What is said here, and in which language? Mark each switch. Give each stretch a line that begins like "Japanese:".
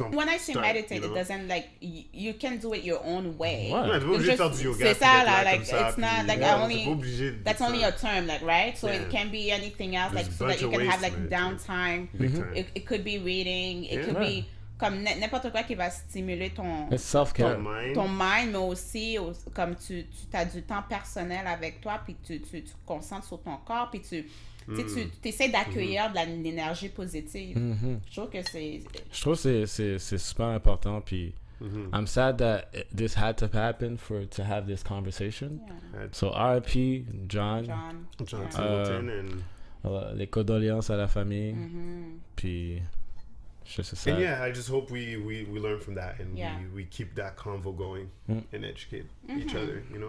English: When I say meditate, it doesn't like you can do it your own way.
French: C'est ça là,
English: like it's not like that's only a term, like, right? So it can be anything else, like so that you can have like downtime. It could be reading, it could be
French: comme n'importe quoi qui va stimuler ton mind, mais aussi comme tu as du temps personnel avec toi, puis tu te concentres sur ton corps, puis tu essaies d'accueillir de l'énergie positive. Je trouve que c'est super important, puis
English: I'm sad that this had to happen to have this conversation. So R.I.P. John Singleton,
French: and les condoléances à la famille, puis
English: and I just hope we learn from that, and we keep that convo going and educate each other,